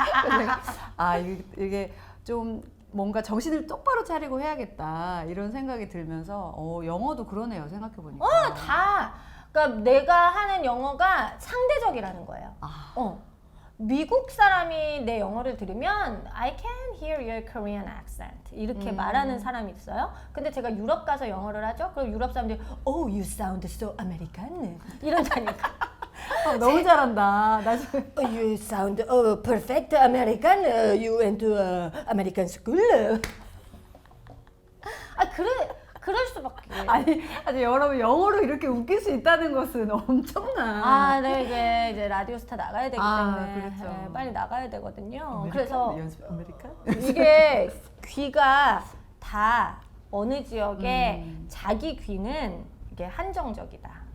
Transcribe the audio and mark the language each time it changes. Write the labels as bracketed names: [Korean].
[Korean] 그래서 내가 이게 좀 뭔가 정신을 똑바로 차리고 해야겠다 이런 생각이 들면서 영어도 그러네요. 생각해보니까. 그러니까 내가 하는 영어가 상대적이라는 거예요. 미국 사람이 내 영어를 들으면 [English] I can hear your Korean accent [Korean] 이렇게 말하는 사람이 있어요. 근데 제가 유럽 가서 영어를 하죠. 그럼 유럽 사람들이 [English] Oh, you sound so American [Korean] 이런다니까. 너무 잘한다. 나 지금 [English] You sound perfect American. You went to American school. [Korean] 그럴 수밖에. 아니 여러분 영어로 이렇게 웃길 수 있다는 것은 엄청난. 네, 이제 라디오스타 나가야 되기 때문에 그렇죠. 네, 빨리 나가야 되거든요. 아메리칸? 그래서 연습 아메리칸? 이게 귀가 다 어느 지역의 자기 귀는 이게 한정적이다.